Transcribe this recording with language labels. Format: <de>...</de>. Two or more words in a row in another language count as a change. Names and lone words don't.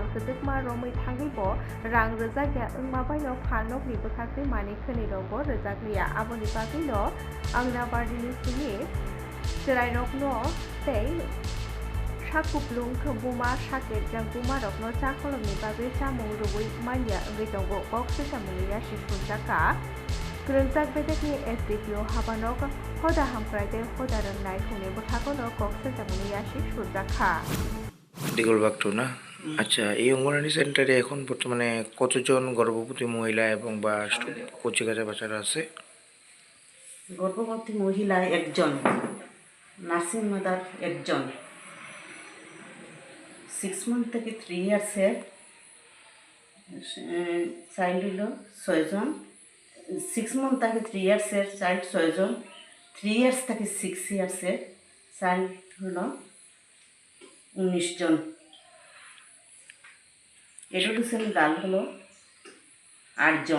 <brx>गोदोकमा रमै थांगैबो रां रोजागिया ओंमाबायनो फालनकनि बोखाक्तै माने खोनै रग रोजाग्लिया आबनि बागैनो अंगनाबाड़ीनि सिनि जेराय रकनो तै साकुप्लुं बुमा साकेट जां बुमा रकनो चाकलमनि बागै चामुं रुवै मानिया ओंगै दंगो गक्से जामुंनिया सिफुंजाका ग्रोंजाक बेदेकनि एसडिपिअ हाबानक हदा हामक्रायदे हदा रोंनाय हुने बोथागोनो गक्से जामुंनिया सिफुंजाका</brx> <bn>দিগলবাগটো না আচ্ছা এই অঙ্গনওয়াড়ি সেন্টারে এখন বর্তমানে কতজন গর্ভবতী মহিলা এবং বা কচিকাঁচা বাচ্চারা আছে গর্ভবতী মহিলা একজন</bn> <en>nursing mother</en> <bn>একজন 6 মান্থ থেকে 3</bn> <en>years child</en> <bn>হলো 6 জন 6 মান্থ থেকে 3</bn> <en>years child</en> <bn>6 জন 3 ইয়ার্স থেকে 6</bn> <en>years child</en> <bn>হলো 19 জন</bn> <en>education girl</en> <bn>হলো 8 জন</bn>